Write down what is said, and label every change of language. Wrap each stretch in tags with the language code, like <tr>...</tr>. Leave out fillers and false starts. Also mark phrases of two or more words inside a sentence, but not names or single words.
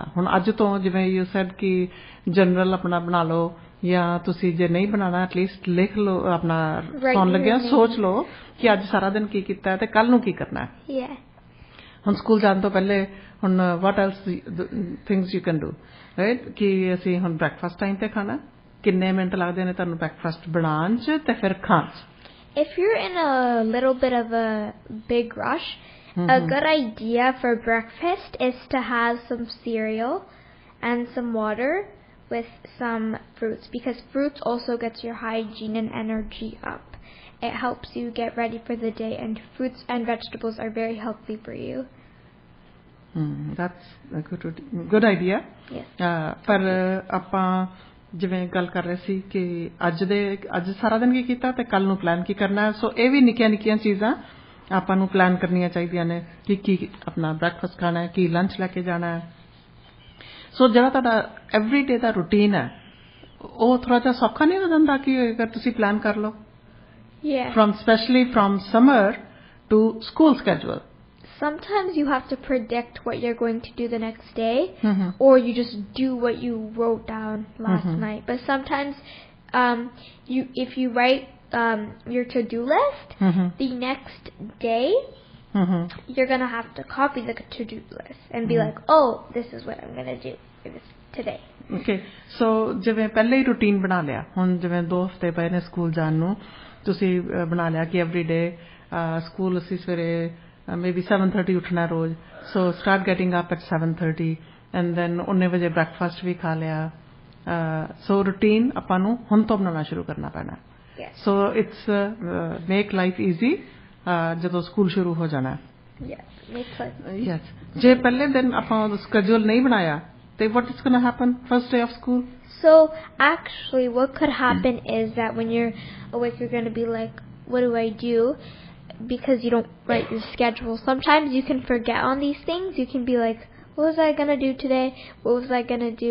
<pa>ਹੁਣ ਅੱਜ ਤੋਂ ਜਿਵੇਂ</pa> <en>you said</en> <pa>ਕਿ ਜਨਰਲ ਆਪਣਾ ਬਣਾ ਲਓ, ਜਾਂ ਤੁਸੀਂ ਜੇ ਨਹੀਂ ਬਣਾਉਣਾ ਐਟਲੀਸਟ ਲਿਖ ਲਓ, ਆਪਣਾ ਸੌਣ ਲੱਗਿਆ ਸੋਚ ਲਓ ਕਿ ਅੱਜ ਸਾਰਾ ਦਿਨ ਕੀ ਕੀਤਾ ਤੇ ਕੱਲ ਨੂੰ ਕੀ ਕਰਨਾ ਹੈ. ਹੁਣ ਸਕੂਲ ਜਾਣ ਤੋਂ ਪਹਿਲੇ ਹੁਣ</pa> <en>what else things you can do, right,</en> <pa>ਕਿ ਅਸੀਂ ਹੁਣ</pa> <en>breakfast time</en> <pa>ਤੇ ਖਾਣਾ, ਕਿੰਨੇ ਮਿੰਟ ਲੱਗਦੇ ਨੇ ਤੁਹਾਨੂੰ ਬ੍ਰੈਕਫਾਸਟ ਬਣਾਉਣ 'ਚ ਤੇ ਫਿਰ ਖਾਣ 'ਚ.</pa> <en>If you're in a little bit of a big rush, a good idea for breakfast is to have some cereal and some water with some fruits, because fruits also gets your hygiene and energy up. It helps you get ready for the day, and fruits and vegetables are very healthy for you. That's a good idea.</en> <pa>ਪਰ ਆਪਾਂ ਜਿਵੇਂ ਗੱਲ ਕਰ ਰਹੇ ਸੀ ਕਿ ਅੱਜ ਸਾਰਾ ਦਿਨ ਕੀ ਕੀਤਾ ਤੇ ਕੱਲ ਨੂੰ ਪਲਾਨ ਕੀ ਕਰਨਾ ਹੈ. ਸੋ ਇਹ ਵੀ ਨਿੱਕੀਆਂ ਚੀਜ਼ਾਂ ਆਪਾਂ ਨੂੰ ਪਲਾਨ ਕਰਨੀਆਂ ਚਾਹੀਦੀਆਂ ਨੇ ਕਿ ਕੀ ਆਪਣਾ ਬ੍ਰੈਕਫਾਸਟ ਖਾਣਾ ਹੈ, ਕੀ ਲੰਚ ਲੈ ਕੇ ਜਾਣਾ ਹੈ. ਸੋ ਜਿਹੜਾ ਤੁਹਾਡਾ</pa> <en>every day</en> <pa>ਦਾ ਰੂਟੀਨ ਹੈ ਉਹ ਥੋੜਾ ਜਿਹਾ ਸੌਖਾ ਨਹੀਂ ਹੋ ਜਾਂਦਾ ਕਿ ਅਗਰ ਤੁਸੀਂ ਪਲਾਨ ਕਰ ਲਓ</pa> <en>Yeah. especially from summer to school schedule. Sometimes you have to predict what you're going to do the next day, Mm-hmm. or you just do what you wrote down last night. But sometimes, if you write your to-do list, the next day, you're gonna have to copy the to-do list and be like, "Oh, this is what I'm gonna do today." Okay, so</en> <pa>ਜਿਵੇਂ ਪਹਿਲੇ ਹੀ ਰੂਟੀਨ ਬਣਾ ਲਿਆ, ਹੁਣ ਜਿਵੇਂ 2 ਹਫ਼ਤੇ ਪਏ ਨੇ ਸਕੂਲ ਜਾਣ ਨੂੰ, ਤੁਸੀਂ ਬਣਾ ਲਿਆ ਕਿ</pa> <en>every day</en> <pa>ਸਕੂਲ ਅਸੀਂ ਸਵੇਰੇ maybe 7:30 ਉੱਠਣਾ ਰੋਜ਼,</pa> <en>so start getting up at 7:30 and then</en> <pa>19 ਵਜੇ ਬ੍ਰੈਕਫਾਸਟ ਵੀ ਖਾ ਲਿਆ, so ਰੂਟੀਨ ਆਪਾਂ ਨੂੰ ਹੁਣ ਤੋਂ ਬਣਾਉਣਾ ਸ਼ੁਰੂ ਕਰਨਾ ਪੈਣਾ.</pa> <en>Yes. So it's make life easy</en> <pa>ਜਦੋਂ ਸਕੂਲ ਸ਼ੁਰੂ ਹੋ ਜਾਣਾ.</pa> <en>Yes, makes sense. Yes.</en> <pa>ਜੇ ਪਹਿਲੇ ਦਿਨ ਆਪਾਂ schedule ਨਹੀਂ ਬਣਾਇਆ ਤੇ</pa> <en>what is going to happen first day of school? So actually what could happen is that when you're awake you're going to be like, what do I do? Because you don't write your schedule. Sometimes you can forget on these things. You can be like, what was I going to do today? What was I going to do?</en>